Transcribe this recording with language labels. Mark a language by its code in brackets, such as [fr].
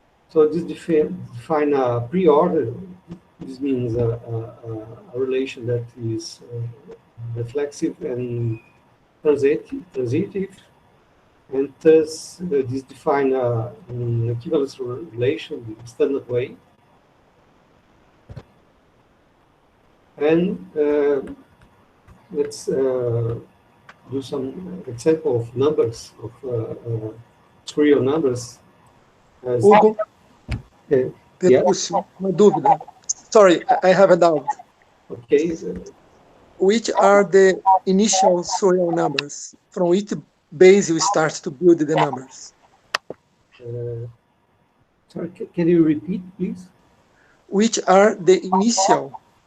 [en] So this define a pre-order. This means a relation that is reflexive and transitive, and thus this define an equivalence relation in standard way. And let's do some example of numbers, of surreal numbers. [pt] Hugo, pergunto, uma dúvida. [en] Sorry, I have a doubt. Okay. Which are the initial surreal numbers? From which base you start to build the numbers? Sorry, can you repeat, please? Which are the initial?